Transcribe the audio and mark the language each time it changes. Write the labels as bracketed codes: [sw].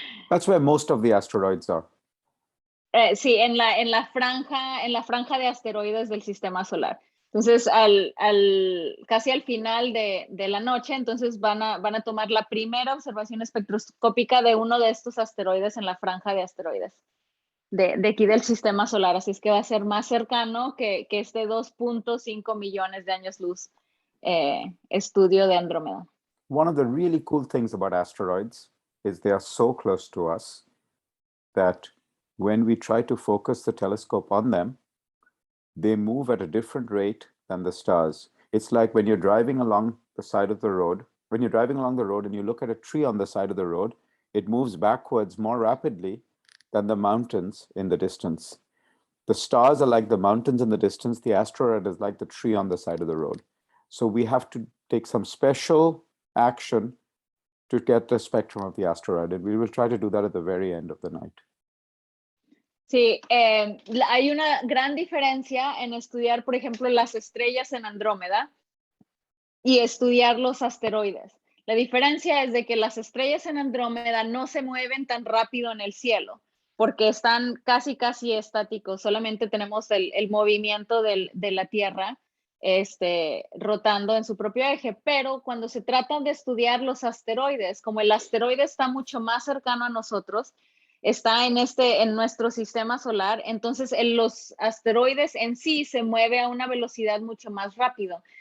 [en] That's where most of the asteroids are. [es] Sí, en la franja de asteroides del sistema solar. Entonces, casi al final de la noche, entonces van a tomar la primera observación espectroscópica de uno de estos asteroides en la franja de asteroides de aquí del sistema solar. Así es que va a ser más cercano que este 2.5 millones de años luz estudio de Andrómeda. [en] One of the really cool things about asteroids is they are so close to us that when we try to focus the telescope on them, they move at a different rate than the stars. It's like when you're driving along the side of the road, when you're driving along the road and you look at a tree on the side of the road, it moves backwards more rapidly than the mountains in the distance. The stars are like the mountains in the distance. The asteroid is like the tree on the side of the road. So we have to take some special action to get the spectrum of the asteroid, and we will try to do that at the very end of the night. [es] Sí, hay una gran diferencia en estudiar, por ejemplo, las estrellas en Andrómeda y estudiar los asteroides. La diferencia es de que las estrellas en Andrómeda no se mueven tan rápido en el cielo, porque están casi estáticos, solamente tenemos el movimiento de la Tierra rotando en su propio eje, pero cuando se trata de estudiar los asteroides, como el asteroide está mucho más cercano a nosotros, está en nuestro sistema solar, entonces los asteroides en sí se mueven a una velocidad mucho más rápido.